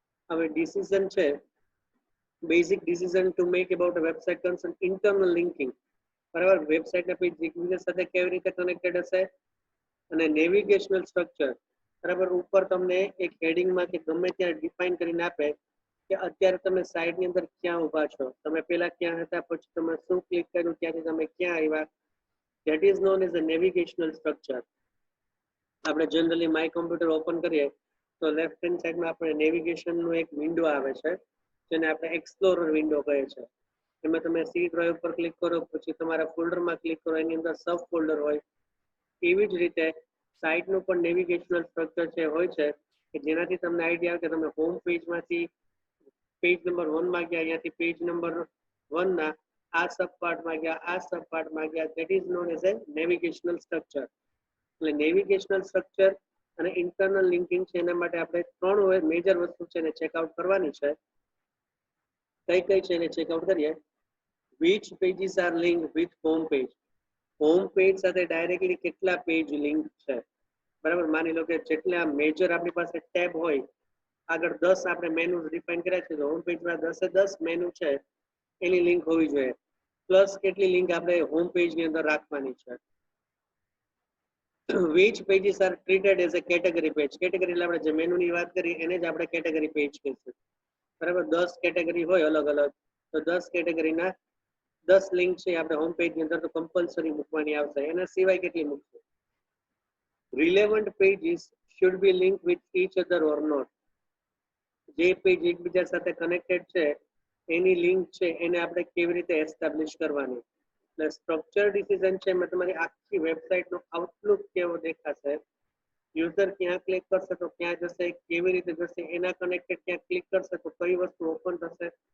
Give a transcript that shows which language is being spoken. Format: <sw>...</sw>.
<en>હવે decision છે, basic decision to make about a website concern internal linking, બરાબર.</en> <gu>વેબસાઇટના page એકબીજા સાથે કેવી રીતે કનેક્ટેડ હશે, અને નેવિગેશનલ સ્ટ્રક્ચર, બરાબર. ઉપર તમને એક હેડિંગમાં કે ગમે ત્યાં ડિફાઇન કરીને આપે કે અત્યારે તમે સાઇટની અંદર ક્યાં ઊભા છો, તમે પહેલા ક્યાં હતા, પછી તમે શું ક્લિક કર્યું, ત્યાંથી તમે ક્યાં આવ્યા.</gu> <en>That is known as a navigational structure.</en> <gu>આપણે જનરલી માય કોમ્પ્યુટર ઓપન કરીએ તો લેફ્ટ હેન્ડ સાઈડમાં આપણે નેવિગેશનનું એક વિન્ડો આવે છે જેને આપણે એક્સપ્લોરર વિન્ડો કહે છે. એમાં તમે સી ડ્રાઈવ પર ક્લિક કરો, પછી તમારા ફોલ્ડરમાં ક્લિક કરો, એની અંદર સબ ફોલ્ડર હોય. એવી જ રીતે સાઇટનું પણ નેવિગેશનલ સ્ટ્રક્ચર છે હોય છે કે જેનાથી તમને આઈડિયા આવે કે તમે હોમ પેજમાંથી પેજ નંબર 1 માં ગયા, અહીંયાથી પેજ નંબર 1 ના આ સબ પાર્ટમાં ગયા, આ સબ પાર્ટમાં ગયા.</gu> <en>That is known as a navigational structure.</en> <gu>એટલે નેવિગેશનલ સ્ટ્રક્ચર અને ઇન્ટરનલ લિંકિંગ છે એના માટે આપણે 3 મેજર વસ્તુ છે એને ચેકઆઉટ કરવાની છે. કઈ કઈ છે એને ચેકઆઉટ કરીએ.</gu> <en>which pages are linked with home page.</en> <gu>Home page સાથે ડાયરેક્ટલી કેટલા પેજ લિંક છે, બરાબર. માની લો કે જેટલા મેજર આપણી પાસે ટેબ હોય, આગળ 10 આપણે મેનુ ડિફાઇન કર્યા છે, તો હોમ પેજમાં 10 મેનુ છે એની લિંક હોવી જોઈએ, પ્લસ કેટલી લિંક આપણે હોમ પેજની અંદર રાખવાની છે.</gu> <en>which pages are treated as a category page.</en> <gu>Category એટલે આપણે જે મેનુની વાત કરી એને જ આપણે કેટેગરી પેજ કહીશું, બરાબર. 10 કેટેગરી હોય અલગ અલગ, તો 10 કેટેગરીના 10 લિંક છે આપણે હોમ પેજની અંદર તો કમ્પલસરી મૂકવાની આવશે. એના સિવાય કેટલી મૂકશું.</gu> <en>Relevant pages should be linked with each other or not.</en> <gu>જે પેજ એકબીજા સાથે કનેક્ટેડ છે એની લિંક છે એને આપણે કેવી રીતે એસ્ટાબ્લિશ કરવાની. એટલે સ્ટ્રક્ચર ડિસિઝન છે એમાં તમારી આખી વેબસાઇટનો આઉટલુક કેવો દેખાશે, યુઝર ક્યાં ક્લિક કરશે તો ક્યાં જશે, કેવી રીતે જશે, એના કનેક્ટેડ ક્યાં ક્લિક કરશે તો કઈ વસ્તુ ઓપન થશે.</gu>